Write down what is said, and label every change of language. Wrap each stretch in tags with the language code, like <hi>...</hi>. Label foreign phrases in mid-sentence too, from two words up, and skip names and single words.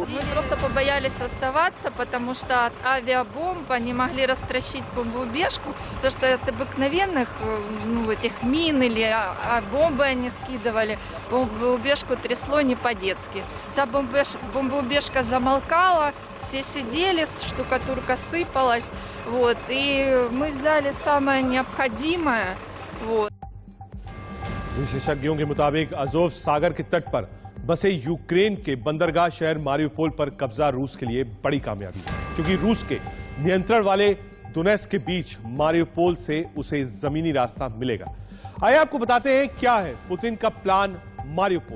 <ru>Мы просто побоялись оставаться, потому что от авиабомб они могли растращить бомбоубежку, потому что от обыкновенных этих мин или бомбы они скидывали. Бомбоубежку трясло не по-детски. Вся бомбоубежка замолкала, все сидели, штукатурка сыпалась. Вот, и мы взяли самое необходимое. Вот.</ru> <hi>विशेषज्ञों के मुताबिक अज़ोव सागर के तट पर बसे यूक्रेन के बंदरगाह शहर मारियुपोल पर कब्जा रूस के लिए बड़ी कामयाबी है, क्योंकि रूस के नियंत्रण वाले दोनेत्स्क के बीच मारियुपोल से उसे जमीनी रास्ता मिलेगा। आइए आपको बताते हैं क्या है पुतिन का प्लान मारियुपोल।</hi>